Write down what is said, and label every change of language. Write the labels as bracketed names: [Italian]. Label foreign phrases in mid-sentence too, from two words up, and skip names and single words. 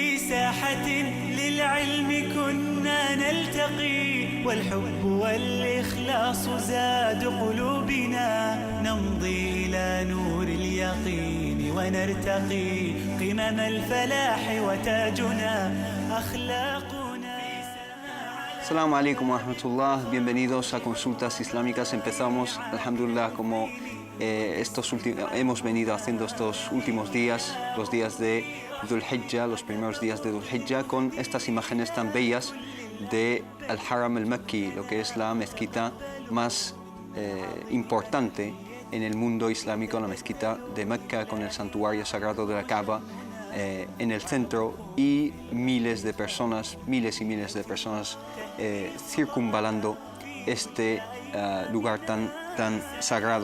[Arabic] ساحة للعلم كنا نلتقي والحب والإخلاص زاد قلوبنا نمضي إلى نور اليقين ونرتقي قمم الفلاح وتاجنا أخلاقنا. السلام عليكم ورحمة الله, [Spanish] bienvenidos a Consultas Islámicas. Empezamos, alhamdulillah, como hemos venido haciendo estos últimos días, los días de Dhul Hijjah, los primeros días de Dhul Hijjah, con estas imágenes tan bellas de Al-Haram al-Makki, lo que es la mezquita más importante en el mundo islámico, la mezquita de Mecca, con el santuario sagrado de la Kaaba en el centro y miles y miles de personas circunvalando este lugar tan sagrado.